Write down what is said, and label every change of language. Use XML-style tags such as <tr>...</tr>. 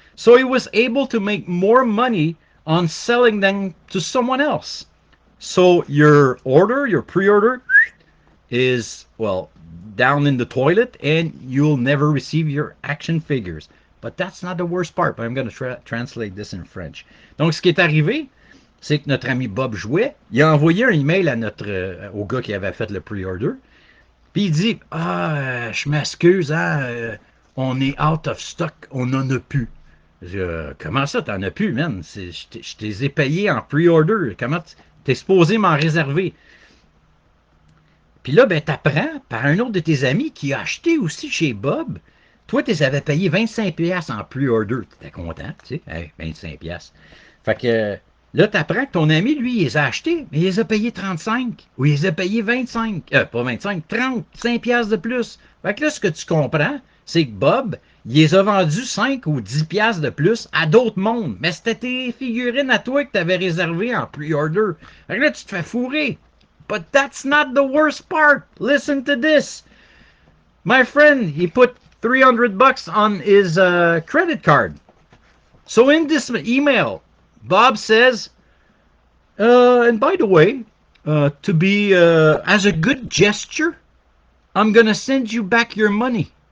<en>So he was able to make more money on selling them to someone else. So your order, your pre-order, is, well, down in the toilet, and you'll never receive your action figures. But that's not the worst part. But I'm going to translate this in French.</en> <fr>Donc, ce qui est arrivé, c'est que notre ami Bob Jouet, il a envoyé un email à au gars qui avait fait le pre-order. Puis il dit, je m'excuse, hein, on est</fr> <en>out of stock,</en> <fr>on n'en a plus. Comment ça, t'en as plus, man? Je te les ai payés en pre-order. Comment t'es supposé m'en réserver? Puis là, ben, t'apprends par un autre de tes amis qui a acheté aussi chez Bob. Toi, tu les avais payé 25$ en pre-order. T'étais content, tu sais, hey, 25$. Fait que là, t'apprends que ton ami, lui, il les a achetés, mais il les a payés 35. Ou il les a payés 25. Pas 25, 35$ de plus. Fait que là, ce que tu comprends, c'est que Bob, il les a vendus 5 ou 10$ de plus à d'autres mondes. Mais c'était tes figurines à toi que tu avais réservées en pre-order. Fait que là, tu te fais fourrer.</fr> <en>But that's not the worst part. Listen to this. My friend, he put $300 on his credit card. So in this email, Bob says, and by the way, to be as a good gesture, I'm gonna send you back your money.</en>